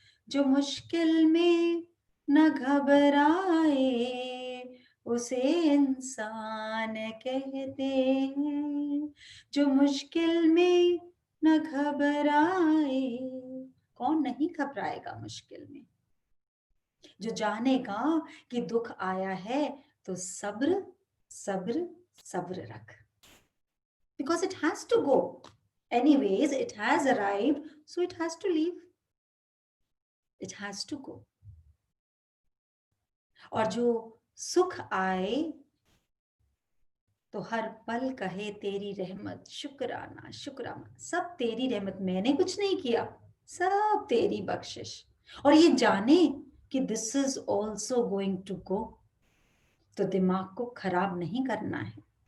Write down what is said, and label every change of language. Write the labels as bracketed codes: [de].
[hi] जो मुश्किल में न घबराए, उसे इंसान कहते हैं। जो मुश्किल में न घबराए, कौन नहीं घबराएगा मुश्किल में? जो जानेगा कि दुख आया है तो सब्र सब्र सब्र रख, [en] because it has to go anyways, it has arrived, so it has to leave, it has to go. [hi] और जो सुख आए तो हर पल कहे तेरी रहमत, शुक्राना शुक्राना, सब तेरी रहमत, मैंने कुछ नहीं किया, सब तेरी बख्शिश। और ये जाने कि [en] this is also going to go, [hi] तो दिमाग को खराब नहीं करना है।